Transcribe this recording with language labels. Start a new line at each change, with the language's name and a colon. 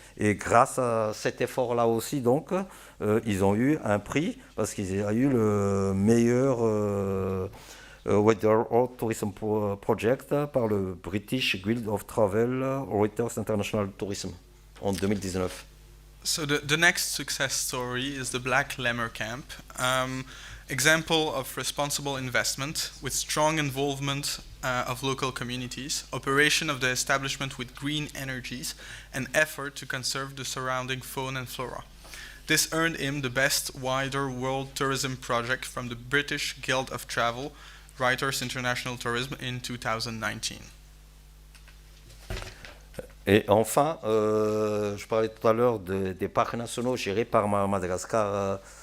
French: Et grâce à cet effort-là aussi, donc, ils ont eu un prix, parce qu'ils ont eu le meilleur Weather or Tourism Project par le British Guild of Travel Writers International Tourism en 2019.
English: So the next success story is the Black Lemur Camp. Example of responsible investment with strong involvement of local communities, operation of the establishment with green energies, and effort to conserve the surrounding fauna and flora. This earned him the Best Wider World Tourism Project from the British Guild of Travel Writers International Tourism in 2019.
French: Et enfin, je parlais tout à l'heure des parcs nationaux gérés par Madagascar